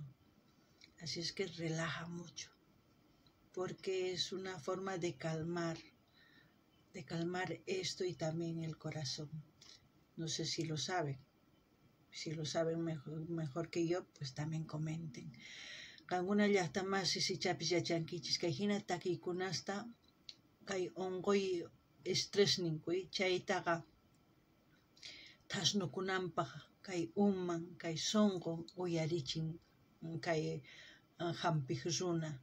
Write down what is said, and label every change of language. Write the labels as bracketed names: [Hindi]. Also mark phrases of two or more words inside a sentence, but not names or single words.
[Spanish] Así es que relaja mucho, porque es una forma de calmar esto y también el corazón. No sé si lo saben. Si lo saben mejor que yo, pues también comenten. [Quechua] Kankuna llaqtamasi sichapis yachankichis kay hina takiykunasta kay unquy estrés ninkuy chaytaqa thasnukunanpaq kay uman kay sunqun uyarichin kay hampiq runa.